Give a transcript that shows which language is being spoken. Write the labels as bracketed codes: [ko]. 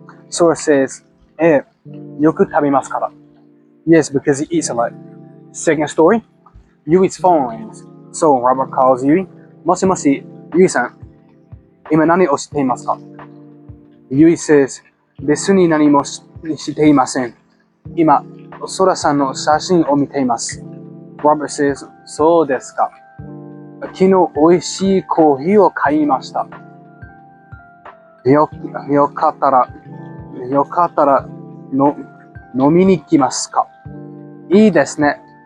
[en] Sora says, [ja] よく食べますから. [en] Yes, because he eats a lot. Second story, Yui's phone rings. So Robert calls Yui. [ja] もしもし、Yui さん、今何をしていますか? [en] Yui says, [ja] 別に何もしていません。今、ソラさんの写真を見ています。 [en] Robert says, [ja] そうですか。昨日美味しいコーヒーを買いました。よかったら飲みに来ますか?いいですね。